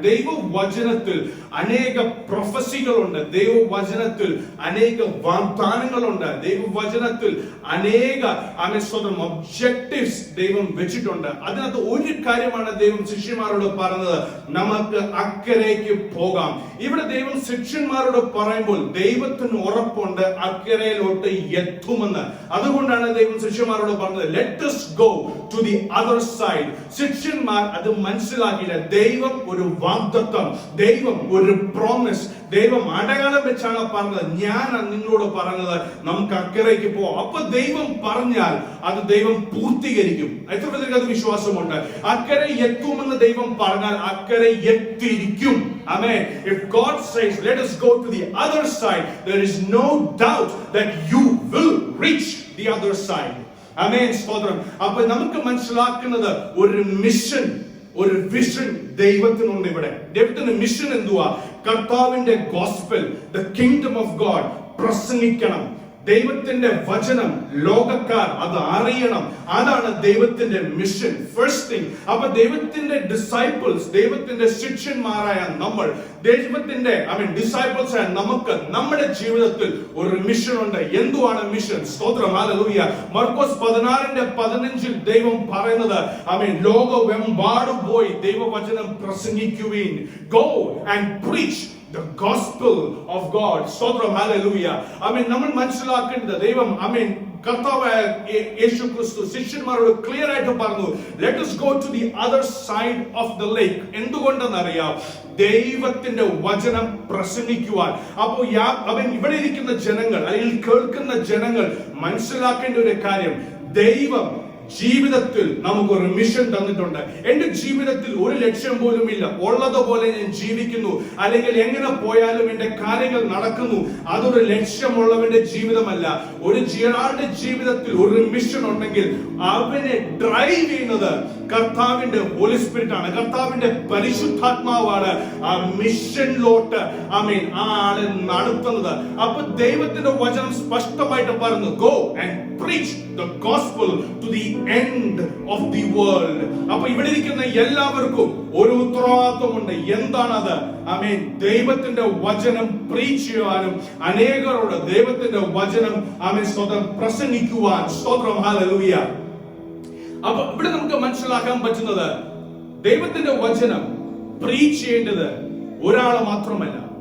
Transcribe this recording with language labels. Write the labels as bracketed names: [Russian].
[Malayalam] ദൈവവചനത്തിൽ അനേക പ്രൊഫസികളുണ്ട്, ദൈവവചനത്തിൽ അനേക വാഗ്ദാനങ്ങളുണ്ട്, ദൈവവചനത്തിൽ അനേക ഒബ്ജക്റ്റീവ്സ് ദൈവം വെച്ചിട്ടുണ്ട്. അതിനകത്ത് ഒരു കാര്യമാണ് ദൈവം ശിഷ്യന്മാരോട് പറഞ്ഞത്, നമുക്ക് അക്കരയ്ക്ക് പോകാം. ഇവിടെ ദൈവം ശിഷ്യന്മാരോട് പറയുമ്പോൾ ദൈവത്തിന് ഉറപ്പുണ്ട് അക്കരയിലോട്ട് എത്തുമെന്ന്. അതുകൊണ്ടാണ് ദൈവം ശിഷ്യന്മാരോട് പറഞ്ഞത്, [English] Let us go to the other side. [Malayalam] ശിഷ്യന്മാർ അത് മനസ്സിലാക്കിയില്ല. ദൈവം ഒരു വാഗ്ദത്തം, ദൈവം ഒരു പ്രോമിസ്, ദൈവം അടയാളം വെച്ചാണ് പറഞ്ഞത്. ഞാൻ നിങ്ങളോട് പറഞ്ഞത് നമുക്ക് അക്കരയ്ക്ക് പോവാം. അപ്പൊ ദൈവം പറഞ്ഞാൽ അത് ദൈവം പൂർത്തീകരിക്കും. എത്ര പേർക്ക് അത് വിശ്വാസമുണ്ട്? അക്കരെ എത്തുമെന്ന് ദൈവം പറഞ്ഞാൽ അക്കരെ എത്തിയിരിക്കും. [English] Amen. If God says, let us go to the other side, there is no doubt that you will reach the other side. [Malayalam] Amen. സ്തോത്രം. അപ്പൊ നമുക്ക് മനസ്സിലാക്കുന്നത് ഒരു മിഷൻ, ഒരു വിഷൻ ദൈവത്തിനുണ്ട്. ഇവിടെ ദൈവത്തിന്റെ മിഷൻ എന്തുവാ? കർത്താവിന്റെ gospel, the kingdom of God പ്രസംഗിക്കണം, ദൈവത്തിന്റെ വചനം ലോകക്കാർ അത് അറിയണം. അതാണ് ദൈവത്തിന്റെ മിഷൻ. First thing. അപ്പൊ ദൈവത്തിന്റെ ഡിസൈപ്പിൾസ്, ദൈവത്തിന്റെ ശിഷ്യന്മാരായ നമ്മൾ, ദൈവത്തിന്റെ ഡിസൈപ്പിൾസ് ആയ നമുക്ക് നമ്മുടെ ജീവിതത്തിൽ ഒരു മിഷൻ ഉണ്ട്. എന്തുവാണ് മിഷൻ? സ്തോത്രം, ഹല്ലേലൂയ. മർക്കോസ് 16:15 ദൈവം പറയുന്നത് ലോകമെമ്പാടും പോയി ദൈവവചനം പ്രസംഗിക്കുവിൻ. [English] Go and preach the gospel of God. [Malayalam] സ്തോത്രം, ഹല്ലേലൂയ. നമ്മൾ മനസ്സിലാക്കേണ്ടത് ദൈവം കർത്താവായ യേശു ക്രിസ്തു ശിഷ്യന്മാരോട് ക്ലിയർ ആയിട്ട് പറഞ്ഞു, [English] let us go to the other side of the lake. [Malayalam] എന്തുകൊണ്ടെന്നറിയാം? ദൈവത്തിന്റെ വചനം പ്രസംഗിക്കുവാൻ. അപ്പോൾ ഇവിടെ ഇരിക്കുന്ന ജനങ്ങൾ അല്ലെങ്കിൽ കേൾക്കുന്ന ജനങ്ങൾ മനസ്സിലാക്കേണ്ട ഒരു കാര്യം, ദൈവം ജീവിതത്തിൽ നമുക്കൊരു മിഷൻ തന്നിട്ടുണ്ട്. എന്റെ ജീവിതത്തിൽ ഒരു ലക്ഷ്യം പോലും ഇല്ല. ഉള്ളതുപോലെ ഞാൻ ജീവിക്കുന്നു, അല്ലെങ്കിൽ എങ്ങനെ പോയാലും എന്റെ കാര്യങ്ങൾ നടക്കുന്നു. അതൊരു ലക്ഷ്യമുള്ളവന്റെ ജീവിതമല്ല. ഒരാളുടെ ജീവിതത്തിൽ ഒരു മിഷൻ ഉണ്ടെങ്കിൽ അവനെ ഡ്രൈവ് ചെയ്യുന്നത് കർത്താവിന്റെ ഹോളി സ്പിരിറ്റ് ആണ്, കർത്താവിന്റെ പരിശുദ്ധാത്മാവാണ് ആ മിഷനിലോട്ട് ആ ആളെ നടത്തുന്നത്. അപ്പൊ ദൈവത്തിന്റെ വചനം സ്പഷ്ടമായിട്ട് പറഞ്ഞു, [English] Go and preach the gospel to the end of the world. [Malayalam] അപ്പൊ ഇവിടെ ഇരിക്കുന്ന എല്ലാവർക്കും ഒരു ഉത്തരവാദിത്വമുണ്ട്. എന്താണത്? ദൈവത്തിന്റെ വചനം പ്രീച്ച് ചെയ്യാനും അനേകരോട് ദൈവത്തിന്റെ വചനം സ്വതം പ്രസംഗിക്കുവാൻ. സ്തോത്രം, ഹല്ലേലൂയ. അപ്പൊ ഇവിടെ നമുക്ക് മനസ്സിലാക്കാൻ പറ്റുന്നത്, ദൈവത്തിന്റെ വചനം പ്രീച്ച് ചെയ്യേണ്ടത് ഒരാള് മാത്രമല്ല.